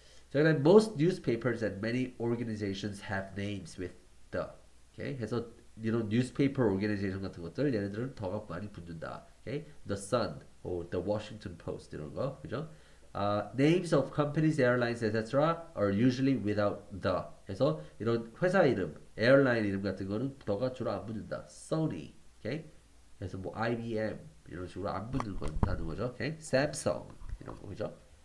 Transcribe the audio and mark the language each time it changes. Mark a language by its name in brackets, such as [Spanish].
[English] 자, 그다음 most newspapers and many organizations have names with the. [Korean] 오케이? 그래서 이런 newspaper organization 같은 것들 얘네들은 더가 많이 붙는다. 오케이? [English] The Sun, or the Washington Post [Korean] 이런 거, 그죠? [English] Names of companies, airlines, etc. are usually without the. [Korean] 그래서 이런 회사 이름, 에어라인 이름 같은 거는 더가 주로 안 붙는다. Sony, 오케이? 그래서 뭐 IBM 이런 식으로 안 붙는 거다는 거죠. 오케이? Samsung 이런 거, 그죠?